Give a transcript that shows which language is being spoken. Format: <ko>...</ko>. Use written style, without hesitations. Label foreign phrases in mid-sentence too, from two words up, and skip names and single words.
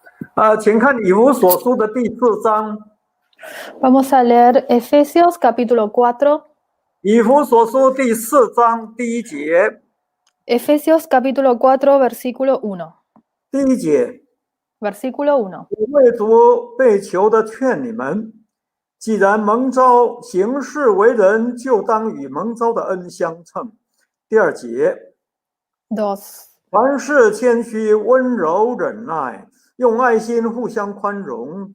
<zh>请看以弗所书的第4章。</zh> <es>Vamos a leer Efesios capítulo 4.</es> <zh>以弗所书第4章第1节。</zh> <es>Efesios capítulo 4, versículo 1.</es> <zh>第1节，</zh> <es>Versículo 1.</es> <zh>我为主被求的劝你们，既然蒙召行事为人，就当与蒙召的恩相称。第2节，</zh> <es>2.</es> <zh>凡事谦虚、温柔、忍耐，用爱心互相宽容。</zh>